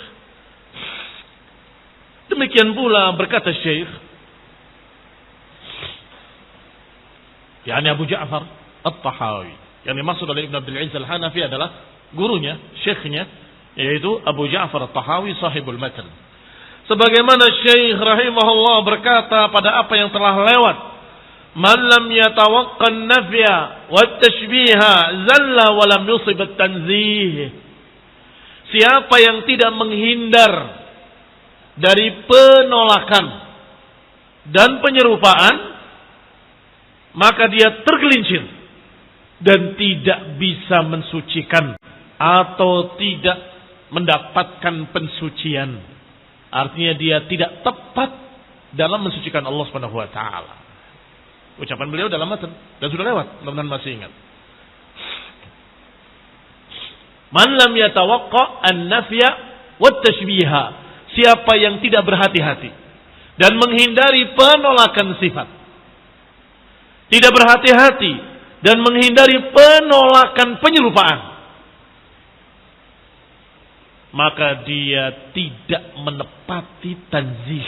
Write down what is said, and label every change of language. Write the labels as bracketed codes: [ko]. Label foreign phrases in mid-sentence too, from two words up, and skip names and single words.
[id] Demikian pula berkata Syekh, yakni Abu Ja'far At-Tahawi. Yang dimaksud oleh Ibn Abdul Aziz Al-Hanafi adalah gurunya, syekhnya, yaitu Abu Ja'far At-Tahawi [ar] صاحب المتن. [id] Sebagaimana Syekh rahimahullah berkata pada apa yang telah lewat, [ar] من لم يتوق النفي والتشبيه زل ولم يصب التنزيه. [id] Siapa yang tidak menghindar dari penolakan dan penyerupaan, maka dia tergelincir dan tidak bisa mensucikan atau tidak mendapatkan pensucian. Artinya dia tidak tepat dalam mensucikan Allah [ar] سبحانه وتعالى. [id] Ucapan beliau dalam matan dan sudah lewat, mudah-mudahan masih ingat. [ar] من لم يتوق النفي والتشبيه. [id] Siapa yang tidak berhati-hati dan menghindari penolakan sifat. Tidak berhati-hati dan menghindari penolakan penyerupaan, maka dia tidak menepati tanzih.